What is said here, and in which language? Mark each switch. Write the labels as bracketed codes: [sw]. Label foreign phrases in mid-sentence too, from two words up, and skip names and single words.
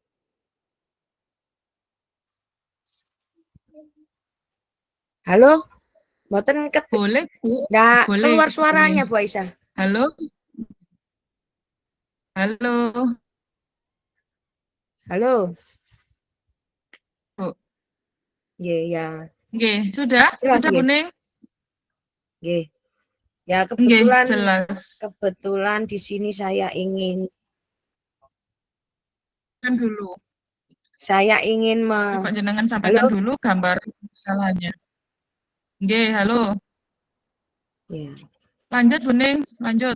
[id] Halo? Mboten Boleh, Bu. nggak Boleh, keluar boleh. suaranya Bu Aisyah. Halo? Halo? Halo? Bu. Nggih, ya. Nggih, sudah? Jelas Sudah, Bu nggih? Ning? Nggih. Ya Nggih, kebetulan jelas. di sini Kan dulu. saya ingin Coba jenengan sampaikan halo? dulu gambar kesalahannya. Nggih, halo. Ya. Lanjut, Bu Ning, lanjut.